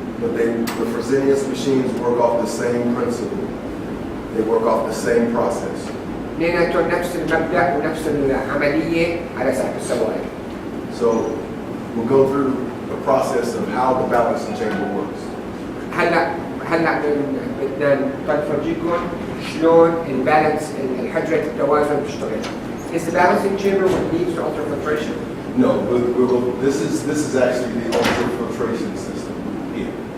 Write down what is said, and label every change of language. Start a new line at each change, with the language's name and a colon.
English: But the Fresenius machines work off the same principle. They work off the same process.
Arabic: اثنيناتهم نفس المبدأ ونفس العملية على سحب السوائل.
English: So we'll go through the process of how the balancing chamber works.
Arabic: هلا بدنا نفرجيكم شلون البالانس الحجرة التوازن بتشتغل.
English: Is the balancing chamber what leads to ultrafiltration? No, this is actually the ultrafiltration system here.